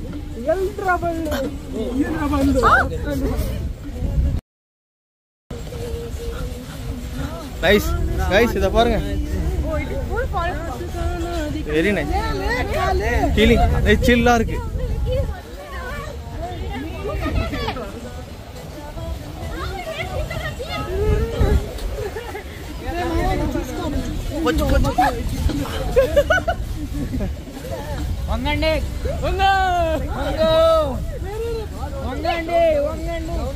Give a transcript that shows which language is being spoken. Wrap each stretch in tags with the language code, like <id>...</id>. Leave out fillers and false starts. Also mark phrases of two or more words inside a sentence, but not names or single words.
<en>Nice, guys,</en> <ta>இத பாருங்க.</ta> <en>Very nice. Feeling,</en> <ta>சில்லா இருக்கு.</ta> <te>వంగండి వంగ వంగండి వంగండి</te>